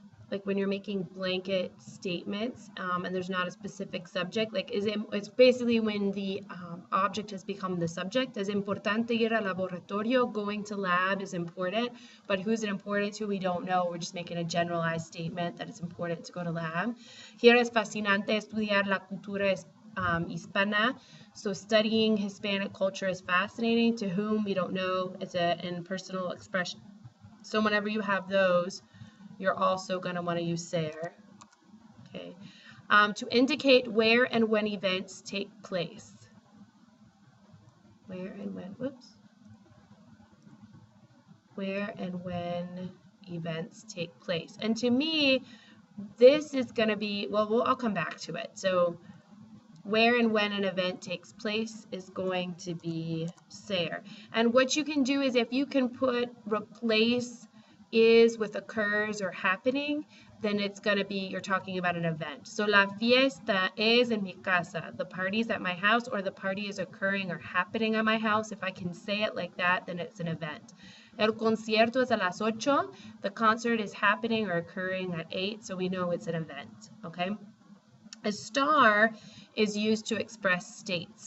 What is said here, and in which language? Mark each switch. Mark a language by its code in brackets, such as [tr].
[en] Like when you're making blanket statements and there's not a specific subject, like it's basically when the object has become the subject. [es] Es importante ir al laboratorio, [en] going to lab is important, but who's it important to, we don't know. We're just making a generalized statement that it's important to go to lab. [es] Here es fascinante estudiar la cultura hispana. [en] So studying Hispanic culture is fascinating. To whom, we don't know. It's an impersonal expression. So whenever you have those, you're also going to want to use ser. Okay. To indicate where and when events take place. Where and when, whoops. Where and when events take place. And to me, this is going to be, well, I'll come back to it. So where and when an event takes place is going to be ser. And what you can do is if you can replace is with occurs or happening, then it's going to be, you're talking about an event. [es] So la fiesta es en mi casa. [en] The party's at my house, or the party is occurring or happening at my house. If I can say it like that, then it's an event. [es] El concierto es a las 8. [en] The concert is happening or occurring at 8, so we know it's an event, okay? A star is used to express states.